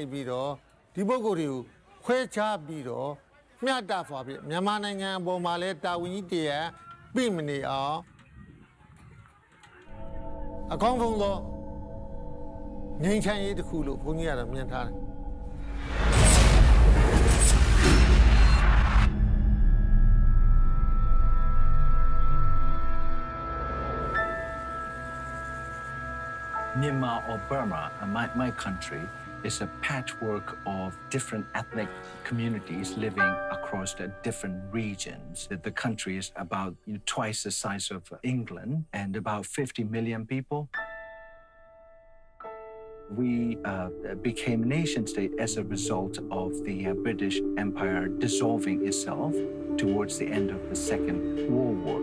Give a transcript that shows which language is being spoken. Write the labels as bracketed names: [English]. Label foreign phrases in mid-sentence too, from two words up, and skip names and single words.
[Burmese] ပြီးတော့ဒီပုဂ္ဂိုလ်တွေကိုခွဲခြားပြီးတော့မျှတစွာပြီးမြန်မာနိုင်ငံအပေါ်မှာလဲတာဝန်ကြီးတရားပြည်မနေအောင်အကောင်းဆုံးသောငြိမ်းချမ်းရေးတစ်ခုလို့ဘုန်းကြီးကတော့မြင်ထားတယ် [English] Myanmar or Burma, my country, is a patchwork of different ethnic communities living across the different regions. The country is about twice the size of England and about 50 million people. We became a nation state as a result of the British Empire dissolving itself towards the end of the Second World War.